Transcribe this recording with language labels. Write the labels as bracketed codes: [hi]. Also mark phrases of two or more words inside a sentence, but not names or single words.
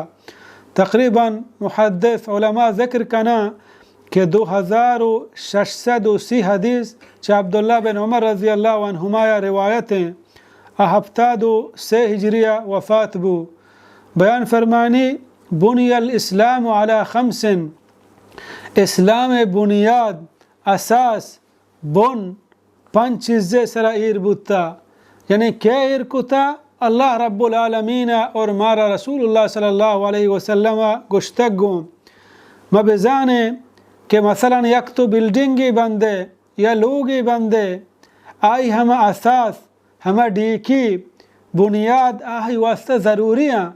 [bal] تقریباً محدث علماء ذکر کنا کہ 2630 حدیث چا عبداللہ بن عمر [ar] رضی اللہ عنہما [bal] روایتیں 7 ہجریہ وفات بو. بیان فرمانی [ar] بنی الاسلام علی 5، [bal] اسلام بنیاد اساس بن 5 چیزیں سرا ایر بوتا. یعنی کہ ایر کتا [ar] اللہ رب العالمین [bal] اور مارا [ar] رسول اللہ صلی اللہ علیہ وسلم [bal] گشتگوں مبزانے کہ مثلا یک تو بلڈنگی بندے یا لوگی بندے آئی ہم اساس ہمیں ڈیکی بنیاد آہی واسطہ ضروری ہیں.